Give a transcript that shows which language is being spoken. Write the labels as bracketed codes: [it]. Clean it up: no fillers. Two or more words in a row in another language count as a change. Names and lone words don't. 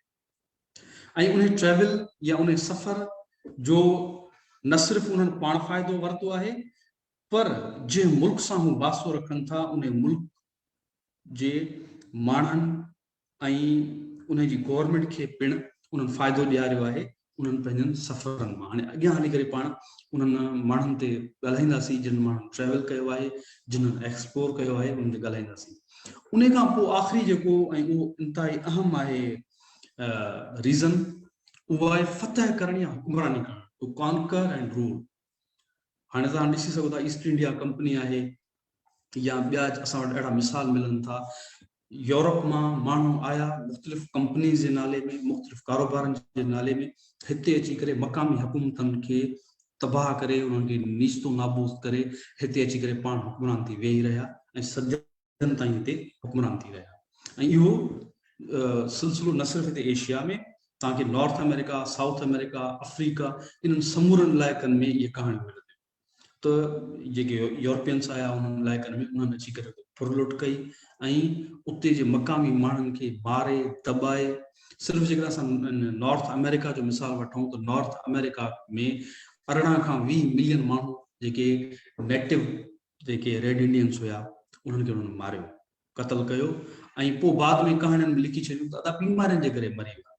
[sd] ऐं उन ट्रेवल या उन सफ़र जो न सिर्फ़ु उन्हनि पाण फ़ाइदो वरितो आहे, पर जंहिं मुल्क सां हू वास्तो रखनि था उन मुल्क जे माण्हुनि ऐं उन जी गवर्नमेंट खे पिण उन्हनि फ़ाइदो ॾियारियो आहे उन्हनि पंहिंजनि सफ़रनि मां। हाणे अॻियां हली करे पाण उन्हनि माण्हुनि ते ॻाल्हाईंदासीं जिन माण्हुनि ट्रेवल कयो आहे, जिन्हनि एक्सप्लोर कयो आहे, उन्हनि ते ॻाल्हाईंदासीं। उन खां पोइ आख़िरी जेको ऐं उहो इंतिहाई अहम आहे रीज़न, उहो आहे फतह करण या हुक्मरानी करण, [en] to conquer and rule. [sd] हाणे तव्हां ॾिसी सघो था ईस्ट इंडिया कंपनी आहे, या ॿिया असां वटि अहिड़ा मिसाल मिलनि था, यूरोप मां माण्हू आया मुख़्तलिफ़ कंपनीज़ जे नाले में, मुख़्तलिफ़ कारोबारनि जे नाले में, हिते अची करे मक़ामी हुकूमतनि खे तबाह करे, उन्हनि खे नीस्तो नाबूद करे हिते अची करे पाण हुक्मरान थी वेही रहिया ऐं सदियनि ताईं हिते हुक्मरान थी रहिया। ऐं इहो सिलसिलो न सिर्फ़ु हिते एशिया में, तव्हांखे नॉर्थ अमेरिका, साउथ अमेरिका, अफ्रीका, इन्हनि समूरनि इलाइक़नि में इहे कहाणियूं मिलंदियूं। त जेके यूरोपियंस आया उन्हनि इलाइक़नि में उन्हनि अची करे फुरलुट कई ऐं उते जे मक़ामी माण्हुनि खे मारे दॿाए। सिर्फ़ु जेकर असां नॉर्थ अमेरिका जो मिसाल वठूं त नॉर्थ अमेरिका में 18 खां 20 मिलियन माण्हू जेके नेटिव जेके [en] Red Indians [sd] हुया उन्हनि खे उन्हनि मारियो, क़तल कयो ऐं पोइ बाद में कहाणियुनि में लिखी छॾियूं त बीमारियुनि जे करे मरी विया।